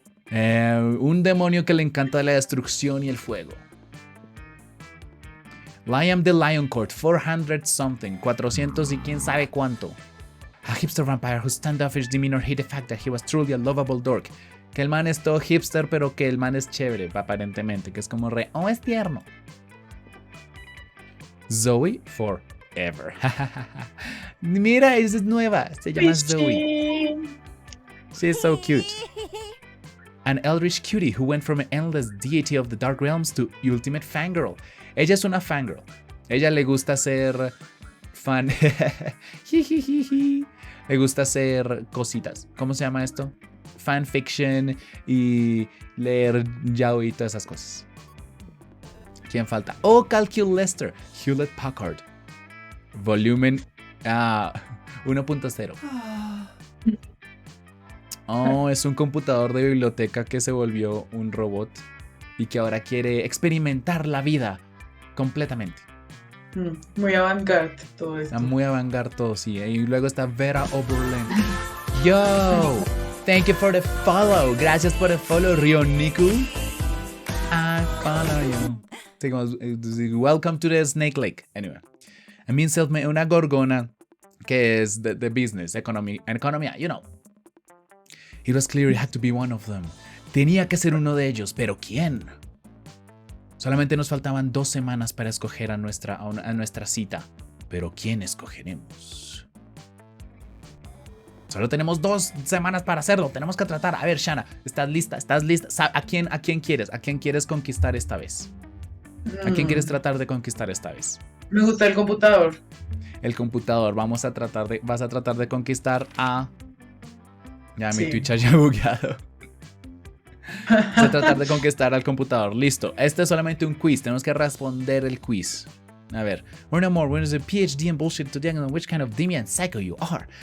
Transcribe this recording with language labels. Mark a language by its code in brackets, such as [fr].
[es] Un demonio que le encanta la destrucción y el fuego. [en] Liam the Lion Court, 400 something, 400 [es] y quién sabe cuánto. [en] A hipster vampire whose standoffish demeanor hid the fact that he was truly a lovable dork. [es] Que el man es todo hipster, pero que el man es chévere, aparentemente. Que es como es tierno. Zoe Forever. Mira, esa es nueva. Se llama Zoe. [en] She's so cute. An eldritch cutie who went from an endless deity of the dark realms to ultimate fangirl. [es] Ella es una fangirl. Ella le gusta ser fan. Le gusta hacer cositas. ¿Cómo se llama esto? Fanfiction y leer yaoi y todas esas cosas. ¿Quién falta? Oh, Calcul Lester. Hewlett Packard. Volumen 1.0. Oh, es un computador de biblioteca que se volvió un robot y que ahora quiere experimentar la vida completamente. Muy avant-garde todo esto. Está muy avant-garde todo, sí. Y luego está Vera Oberlin. [en] Yo, thank you for the follow. [es] Gracias por el follow, Ryuniku. [en] I follow you. Seguimos, welcome to the Snake Lake. Anyway, I mean, [es] una gorgona que es de business, economía, [en] you know. It was clear it had to be one of them. [es] Tenía que ser uno de ellos, pero ¿quién? Solamente nos faltaban 2 semanas para escoger a nuestra cita. Pero ¿quién escogeremos? Solo tenemos 2 semanas para hacerlo. Tenemos que tratar. A ver, Shana, ¿estás lista? ¿Estás lista? ¿A quién quieres? ¿A quién quieres conquistar esta vez? ¿A quién quieres tratar de conquistar esta vez? Me gusta el computador. El computador. Vas a tratar de conquistar a... Ya, mi Twitch haya bugueado. Vas a tratar de conquistar al computador. Listo. Este es solamente un quiz. Tenemos que responder el quiz. A ver. [en] We're no more. We're a PhD in bullshit to diagnose which kind of demian psycho you are.